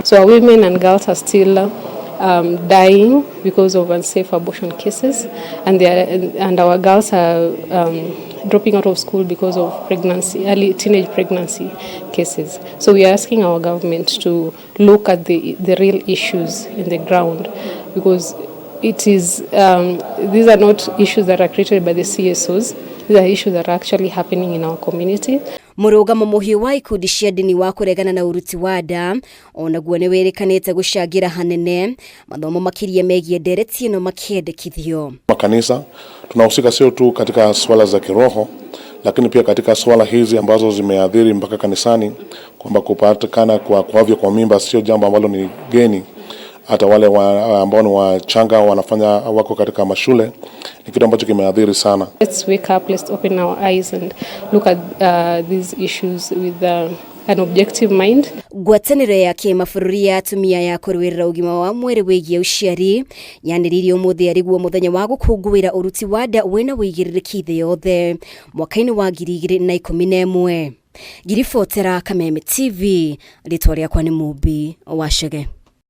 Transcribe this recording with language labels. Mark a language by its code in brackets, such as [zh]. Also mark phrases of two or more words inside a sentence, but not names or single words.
[en] So our women and girls are still dying because of unsafe abortion cases, and our girls are dropping out of school because of early teenage pregnancy cases. So we are asking our government to look at the real issues in the ground, because it is these are not issues that are created by the CSOs. These are issues that are actually happening in our community. [ki] Murugamo muhiu wa ikundi cia ndini wa kuregana na uruti wa nda onaguo ni wirikanite gucangira hanene mathomo makiria megie ndereti ino makiendekithio. [sw] Makanisa tunahusika sio tu katika swala za kiroho, lakini pia katika swala hizi ambazo zimeathiri mpaka kanisani, kwamba kupatikana kwa mimba sio jambo ambalo ni geni. Hata wale ambao ni wachanga wako katika mashule, ni kitu ambacho kimeathiri sana. [en] Let's wake up, let's open our eyes and look at these issues with an objective mind. [ki] Ngwataniro ya kimabũrũri ya atumia ya kuruirira ugima wa mwiri wigie uciari yaniririe umuthi ariguo muthenya wa gukunguagira uruti wa nda wina uigiririki thii yothe mwaka-ini wa 2011. Ngiribotera Kameme TV, ritwa riakwa ni Mubi Wacege.